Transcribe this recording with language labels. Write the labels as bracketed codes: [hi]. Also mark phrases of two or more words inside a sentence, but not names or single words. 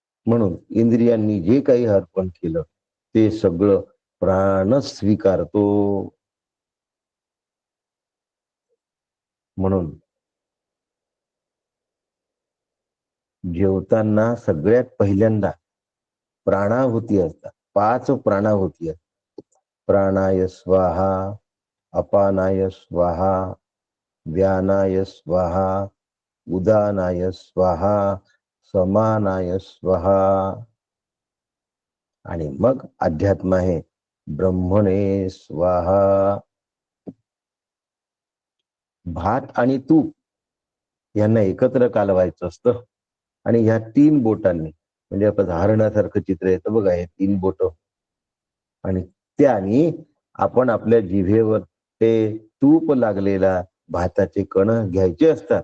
[mr] म्हणून इंद्रियांनी जे काही अर्पण केलं ते सगळं प्राणच स्वीकारतो. म्हणून जेवताना सगळ्यात पहिल्यांदा प्राणाहुती असतात. 5 प्राणाहुती असतात. [sa] प्राणाय स्वाहा, अपानाय स्वाहा, व्यानाय स्वाहा, उदानाय स्वाहा, समानाय स्वाहा. [mr] आणि मग अध्यात्म आहे [sa] ब्रह्मणे स्वाहा. [mr] भात आणि तूप यांना एकत्र कालवायचं असतं आणि ह्या 3 बोटांनी, म्हणजे आपण हरणासारखं चित्र येतं बघा, हे 3 बोट, आणि त्यानी आपण आपल्या जिभेवर ते तूप लागलेला भाताचे कण घ्यायचे असतात.